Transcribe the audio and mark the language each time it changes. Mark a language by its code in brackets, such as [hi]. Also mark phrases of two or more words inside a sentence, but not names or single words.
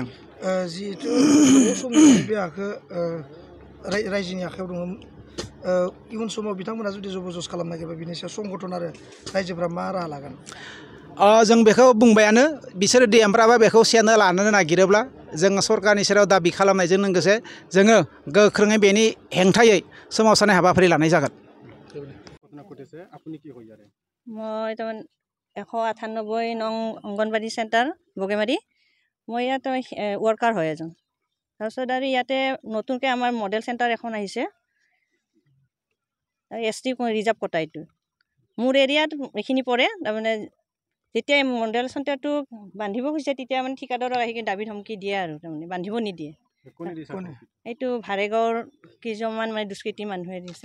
[brx] जिहेतु गोबाव समनिफ्राय बे हाखौ रायजोनि आखायाव दङ इयुन समाव बिथांमोना जुदि जबरदस्त खालामनो नागिरबा बिनि सायाव संगठन आरो रायजोफ्रा मा राहा लागोन जों बेखौ बुंबायानो बिसोरो देमफ्राबा बेखौ सेनो लानो नागिरोब्ला जों सरकारनि सेराव दाबि खालामनायजों लोगोसे जोङो गोख्रोङै बेनि हेंथायै सोमावसारनाय हाबाफारि लानाय जागोन [as] মই তাৰমানে 198 নং অংগনবাদী চেণ্টাৰ বগেমাৰী মই ইয়াত ৱৰ্কাৰ হয় এজন তাৰপিছত আৰু ইয়াতে নতুনকৈ আমাৰ মডেল চেণ্টাৰ এখন আহিছে ST ৰিজাৰ্ভ কটা এইটো মোৰ এৰিয়াত এইখিনি পৰে তাৰমানে যেতিয়া মডেল চেণ্টাৰটো বান্ধিব খুজিছে তেতিয়া মানে ঠিকাদাৰক আহি দাবী ধমকি দিয়ে আৰু তাৰমানে বান্ধিব নিদিয়ে এইটো ভাৰেগাঁৱৰ কেইজনমান মানে দুষ্কৃতি মানুহে দিছে